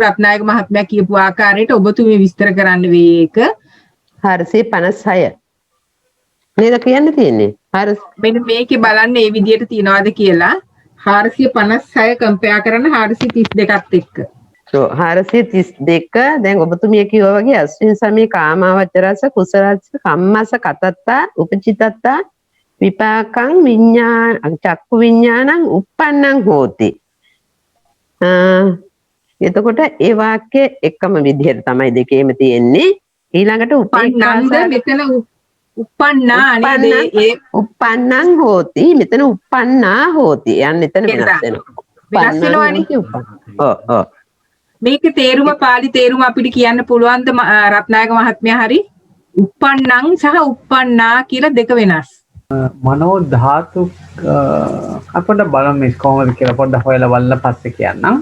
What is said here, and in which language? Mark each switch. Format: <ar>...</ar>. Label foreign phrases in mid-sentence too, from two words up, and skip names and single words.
<si>රත්නායක මහත්මයා කියපු ආකාරයට ඔබතුමිය විස්තර කරන්න වේ. ඒක 456 නේද කියන්න තියෙන්නේ? මෙන්න මේකේ බලන්න මේ විදිහට තියනවාද කියලා. 456 කම්පෙයාර් කරන්න 432ත් එක්ක. 432 දැන් ඔබතුමිය කිව්වා වගේ</si> <pi>අස්වින් සමේ කාමාවචරස කුසලස්ස කම්මස කතත්තා උපචිතත්තා විපාකං විඥාන චක්කු විඥානං uppannං හෝති.</pi> <si>එතකොට ඒ වාක්‍ය එකම විදිහට තමයි දෙකේම තියෙන්නේ. ඊළඟට උපන්නන්ද මෙතන uppannා නේද? ඒ</si> <pi>uppannං හෝති. මෙතන uppannා හෝති.</pi> <si>යන්න එතන වෙනස් වෙනවා. වෙනස් වෙනවනේ. ඔව්. මේකේ තේරුම පාලි තේරුම අපිට කියන්න පුළුවන්ද රත්නායක මහත්මයා? හරි.</si> <pi>uppannං සහ uppannා</pi> <si>කියලා දෙක වෙනස්. මනෝ ධාතු අපිට බලමු කොහොමද කියලා පොඩ්ඩක් හොයලා බලලා පස්සේ කියන්නම්.</si>